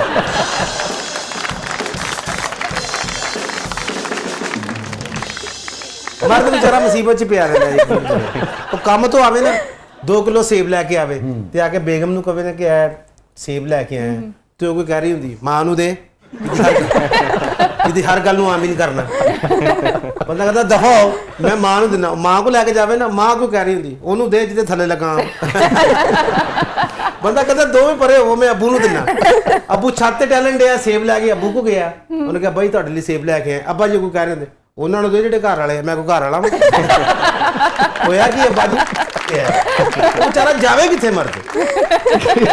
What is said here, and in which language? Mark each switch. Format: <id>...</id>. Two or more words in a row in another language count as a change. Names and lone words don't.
<pa>مرد بیچارہ مصیبت چ پیا رہتا ہے، وہ کام تو آوے نا 2 کلو سیب لے کے آوے تے آ کے بیگم نو کہے نا کہ اے سیب لے کے آئے، تو کوئی کہہ رہی ہوندی ماں نو دے، ہر گل نو آمین کرنا، بندہ کہتا دفع ہو میں ماں نو دینا، ماں کو لے کے جاوے نا، ماں کو کہہ رہی ہوندی اونوں دے جتے تھلے لگا، بندہ کہتا دوویں پرے ہو میں ابو نو دینا، ابو چھت تے ٹہلن ڈیا سیب لے کے ابو کو گیا، انہوں نے کہا بھائی تہاڈے لیے سیب لے کے آئے، ابا جی کوئی کہہ رہے ہوندے انہوں نے دے جڑے گھر والے، میں کوئی گھر والا ہویا کہ ابا جی بیچارہ جاوے کتنے مرد۔</pa>